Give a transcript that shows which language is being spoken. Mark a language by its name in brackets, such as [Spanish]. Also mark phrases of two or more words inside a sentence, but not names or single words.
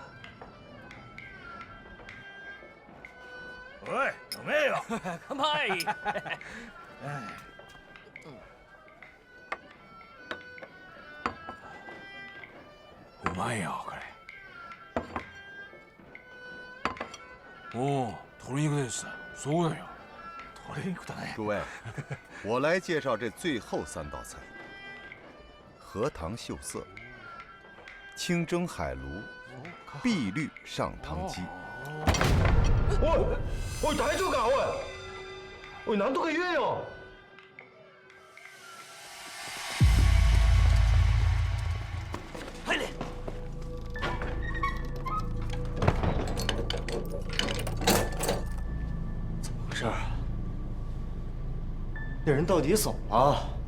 [Japanese] おい、飲めよ。乾杯。うまいよこれ。おお、鶏肉です。そうだよ。 [Chinese] 诸位，我来介绍这最后3道菜：荷塘秀色、清蒸海鲈、碧绿上汤鸡。 [Japanese] おい大丈夫かおいなんとか言えよ。 [Chinese] 快点！怎么回事？那人到底怎么了？